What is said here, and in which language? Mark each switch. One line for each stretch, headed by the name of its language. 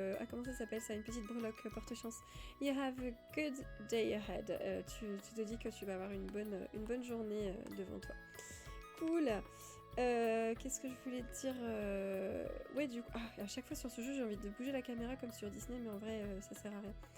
French: comment ça s'appelle ça? Une petite breloque porte-chance.
English: You have a good day ahead.
French: Tu te dis que tu vas avoir une bonne journée devant toi. Cool. Qu'est-ce que je voulais te dire? Ouais, du coup... à chaque fois sur ce jeu, j'ai envie de bouger la caméra comme sur Disney, mais en vrai, ça sert à rien.